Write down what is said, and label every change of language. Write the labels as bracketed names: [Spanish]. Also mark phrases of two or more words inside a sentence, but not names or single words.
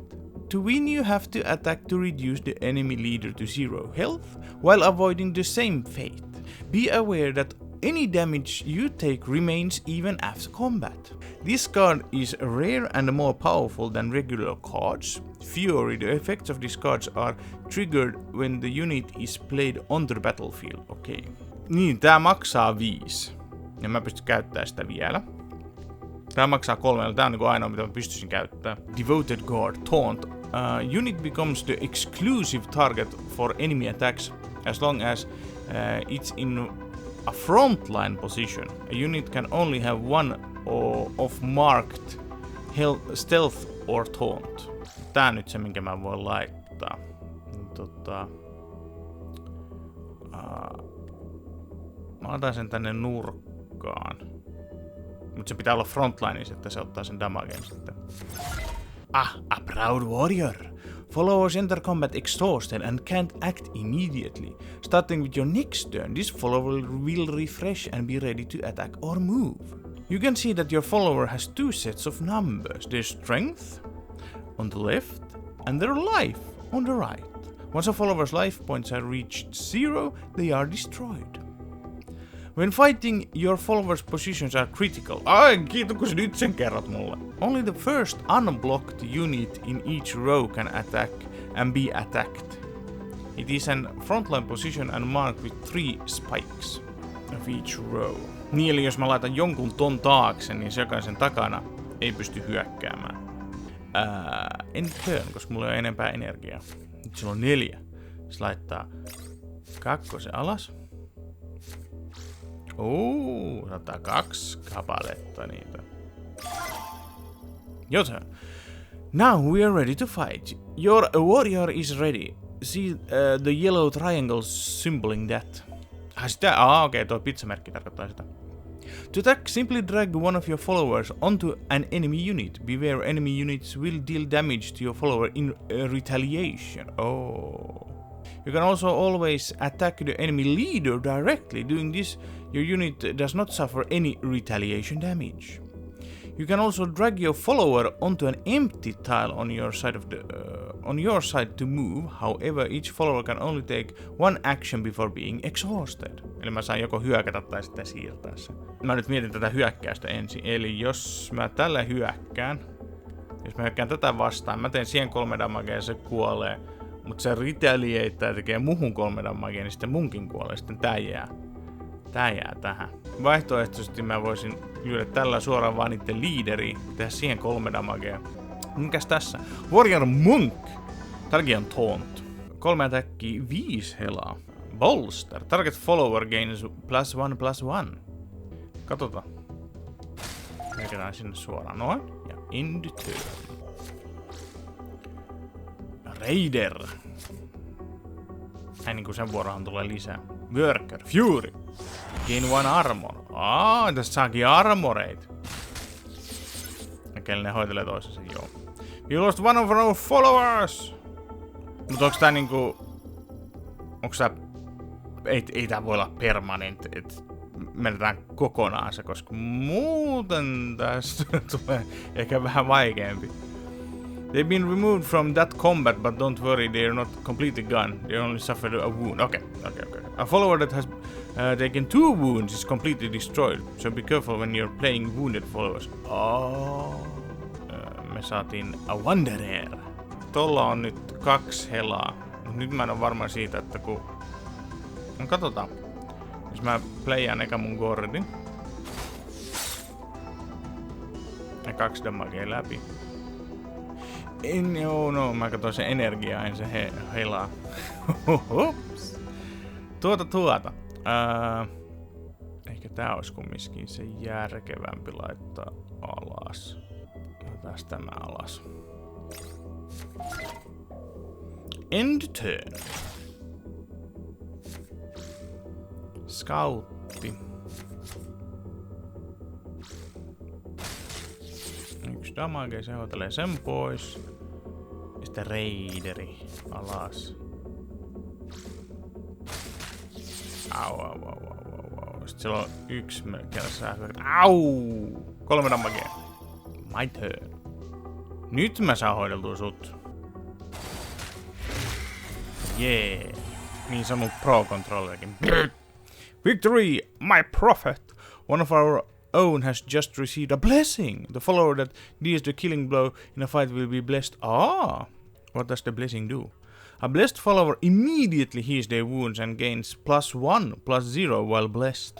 [English] To win you have to attack to reduce the enemy leader to 0 health while avoiding the same fate. Be aware that any damage you take remains even after combat. This card is rare and more powerful than regular cards. Fury, the effects of these cards are triggered when the unit is played on the battlefield. [Finnish] Okei. Niin, tää maksaa 5. Ja mä pystyn käyttämään sitä vielä. Tää maksaa 3. Tää on niinku ainoa mitä mä pystyisin käyttämään. [English] Devoted Guard, Taunt. Unit becomes the exclusive target for enemy attacks as long as it's in a frontline position. A unit can only have one of marked stealth or taunt. [Finnish] Tää on nyt se, minkä mä voin laittaa. Mä otan sen tänne nurkkaan. Mut se pitää olla frontlineissa, että se ottaa sen damagen sitten. [English] A proud warrior. Followers enter combat exhausted and can't act immediately. Starting with your next turn, this follower will refresh and be ready to attack or move. You can see that your follower has 2 sets of numbers. Their strength on the left and their life on the right. Once a follower's life points are reached 0, they are destroyed. When fighting, your followers' positions are critical. [Finnish] Ai, kiitos kun sä nyt sen kerrot mulle. [English] Only the first unblocked unit in each row can attack and be attacked. It is an frontline position and marked with 3 spikes of each row. [Finnish] Niin, eli jos mä laitan jonkun ton taakse, niin se jokaisen takana ei pysty hyökkäämään. [English] En turn, [Finnish] koska mulla ei ole enempää energiaa. Nyt sillä on 4. Se laittaa 2 alas. Saattaa 2 kapaletta niitä. Joten. [English] Now we are ready to fight. Your warrior is ready. See the yellow triangle symboling that. [Finnish] Okei, tuo pizzamerkki tarkoittaa sitä. [English] To attack, simply drag one of your followers onto an enemy unit. Beware, enemy units will deal damage to your follower in retaliation. You can also always attack the enemy leader directly. Doing this, your unit does not suffer any retaliation damage. You can also drag your follower onto an empty tile on your side to move. However, each follower can only take 1 action before being exhausted. [Finnish] Eli mä saan joko hyökätä tai sitten siirtää se. Mä nyt mietin tätä hyökkäystä ensin. Eli jos mä tällä hyökkään, jos mä hyökkään tätä vastaan, mä teen siihen 3 damagea ja se kuolee. Mut se retaliatea ja tekee muhun 3 damagea, niin sitten munkin kuolee. Sitten tää jää tähän. Vaihtoehtoisesti mä voisin lyödä tällä suoraan vaan niitten liideriin, tehdä siihen 3 damagea. Mikäs tässä? Warrior Monk! Tälläkin on taunt. 3 attackia, 5 helaa. [English] Bolster. Target follower gains +1/+1. [Finnish] Katsotaan. Lähdetään sinne suoraan noin. [English] Ja end turn. Raider. [Finnish] Näin niinku sen vuorohan tulee lisää. [English] Worker. Fury. Gain 1 armor. [Finnish] Tässä saakin armoreita. Okei, ne hoitelee toisensa, joo. [English] You lost 1 of our followers! [Finnish] Mut onks tää niinku... Onks tää... Ei tää voi olla permanent, et menetään kokonaan se, koska muuten tästä tulee ehkä vähän vaikeampi. [English] They've been removed from that combat, but don't worry, they are not completely gone. They only suffered a wound. Okay. A follower that has taken 2 wounds is completely destroyed, so be careful when you're playing wounded followers. [Finnish] Me saatiin [English] a wanderer. [Finnish] Tolla on nyt 2 helaa. Mut nyt mä en oo varma siitä, että kun... No katsotaan. Jos mä playaan eka mun gordin. Ja 2 damagea läpi. Mä katsoin sen energiaa, en se helaa. Hups. Tuota. Ehkä tää olisi kumminkin se järkevämpi laittaa alas. Laitetaan tämä alas. [English] End turn. [Finnish] Scoutti. Yksi damage, se hoitelee sen pois. Ja sitten raideri alas. Au. Sitten siellä on yksi kerrassa. Au! 3 damagea. [English] My turn. [Finnish] Nyt mä saan hoideltua sut. Jee. Niin sanoo Pro-controllerkin. [English] Victory, my prophet! One of our own has just received a blessing. The follower that deals the killing blow in a fight will be blessed. Ah! What does the blessing do? A blessed follower immediately heals their wounds and gains +1/+0 while blessed.